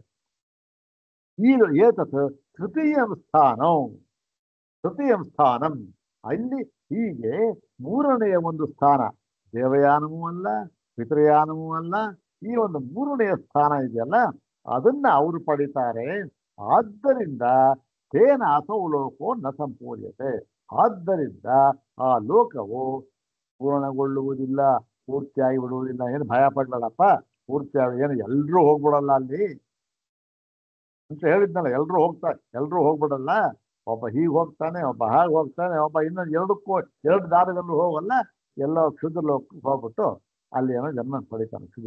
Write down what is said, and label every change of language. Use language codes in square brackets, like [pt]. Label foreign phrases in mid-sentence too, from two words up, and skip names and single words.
[kn] ಈಗ [sa] ಏತತ್ ತೃತೀಯಂ ಸ್ಥಾನಂ, [kn] ಅಲ್ಲಿ ಹೀಗೆ ಮೂರನೆಯ ಒಂದು ಸ್ಥಾನ, ದೇವಯಾನವೂ ಅಲ್ಲ ಪಿತೃಯಾನವೂ ಅಲ್ಲ, ಈ ಒಂದು ಮೂರನೆಯ ಸ್ಥಾನ ಇದೆಯಲ್ಲ ಅದನ್ನ ಅವರು ಪಡಿತಾರೆ. ಆದ್ದರಿಂದ [sa] ತೇನ ಅಸೌ ಲೋಕೋ ನ ಸಂಪೂರ್ಯತೆ, [kn] ಆದ್ದರಿಂದ ಆ ಲೋಕವು ಪೂರ್ಣಗೊಳ್ಳುವುದಿಲ್ಲ, ಪೂರ್ತಿಯಾಗಿ ಬಿಡುವುದಿಲ್ಲ. ಏನು ಭಯ ಪಡ್ಬೇಡಪ್ಪ, ಪೂರ್ತಿಯಾಗಿ ಏನು ಎಲ್ರೂ ಹೋಗ್ಬಿಡಲ್ಲ ಅಲ್ಲಿ ಅಂತ ಹೇಳಿದ್ನಲ್ಲ, ಎಲ್ರೂ ಹೋಗ್ಬಿಡಲ್ಲ. ಒಬ್ಬ ಹೀಗೆ ಹೋಗ್ತಾನೆ, ಒಬ್ಬ ಹಾಗೆ ಹೋಗ್ತಾನೆ, ಒಬ್ಬ ಇನ್ನೊಂದು ಎರಡು ದಾರಿಗಳಲ್ಲೂ ಹೋಗಲ್ಲ, ಎಲ್ಲ ಕ್ಷುದ್ರ ಲೋಕಕ್ಕೆ ಹೋಗ್ಬಿಟ್ಟು ಅಲ್ಲಿ ಏನೋ ಜನ್ಮ ಪಡಿತಾನೆ ಕ್ಷುದ್ರ.